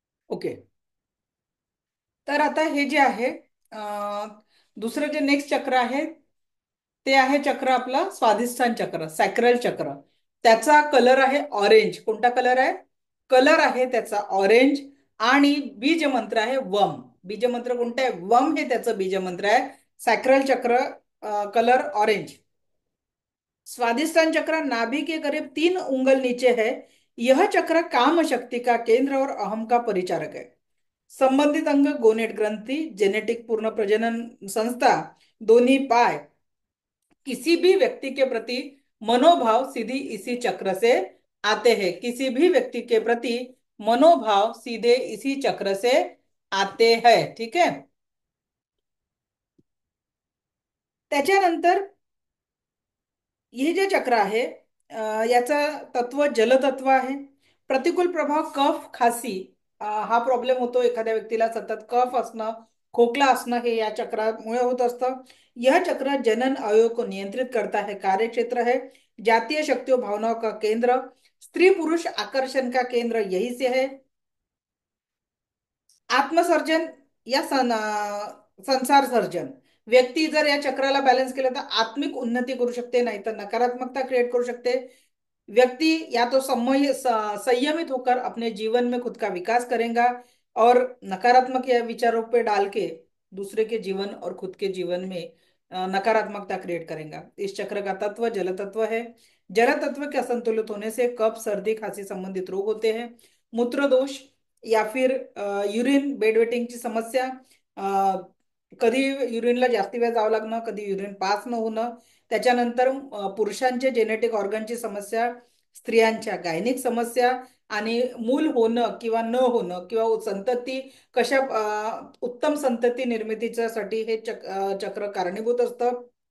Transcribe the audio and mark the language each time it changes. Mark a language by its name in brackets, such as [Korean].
[Marathi] Okay. तर आता हे जे आहे, दुसरं जे नेक्स्ट चक्र आहे ते आहे चक्र आपला स्वाधिष्ठान चक्र, सॅक्रल चक्र. त्याचा कलर आहे ऑरेंज. कोणता कलर आहे? कलर आहे त्याचा ऑरेंज. आणि बीज मंत्र आहे वम. बीज मंत्र कोणता आहे? वम हे त्याचं बीज मंत्र आहे. सॅक्रल चक्र, कलर ऑरेंज. [Hindi] स्वादिष्टान चक्र नाभि के करीब 3 उंगल नीचे है। यह चक्र काम शक्ति का केंद्र और अहम का परिचारक है। संबंधित अंग गोनेट ग्रंथि, जेनेटिक पूर्ण प्रजनन संस्था, दोनों पाय, किसी भी व्यक्ति के प्रति मनोभाव सीधी इसी चक्र से आते हैं। किसी भी व्यक्ति के प्रति मनोभाव सीधे इसी चक्र से आते हैं, ठीक है. [Marathi] त्याच्यानंतर हे जे चक्र आहे, याचं तत्व जलतत्व आहे. प्रतिकूल प्रभाव कफ खासी, हा प्रॉब्लेम होतो एखाद्या व्यक्तीला. सतत कफ असणं, खोकला असणं हे या चक्रामुळे होत असतं. [Hindi] यह चक्र जनन अवयव को नियंत्रित करता है, कार्य क्षेत्र है, जातीय शक्तियों भावनाओं का केंद्र, स्त्री पुरुष आकर्षण का केंद्र यही से है. आत्मसर्जन या संसार सर्जन. [Marathi] व्यक्ती जर या चक्राला बॅलन्स केलं तर आत्मिक उन्नती करू शकते, नाही तर नकारात्मकता क्रिएट करू शकते. [Hindi] व्यक्ति या तो संयमित होकर अपने जीवन में खुद का विकास करेगा, और नकारात्मक या विचारों पे डाल के दूसरे के जीवन और खुद के जीवन में नकारात्मकता क्रिएट करेगा. इस चक्र का तत्व जल तत्व है. जल तत्व के असंतुलित होने से कफ, सर्दी, खांसी संबंधित रोग होते हैं. [Marathi] मूत्र दोष या फिर युरिन बेडवेटिंगची समस्या, कधी युरिनला जास्ती वेळ जावं लागणं, कधी युरिन पास न होणं. त्याच्यानंतर पुरुषांचे जेनेटिक ऑर्गनची समस्या, स्त्रियांच्या गायनिक समस्या, आणि मूल होणं किंवा न होणं, किंवा संतती कशा, उत्तम संतती निर्मितीसाठी हे चक्र कारणीभूत असतं.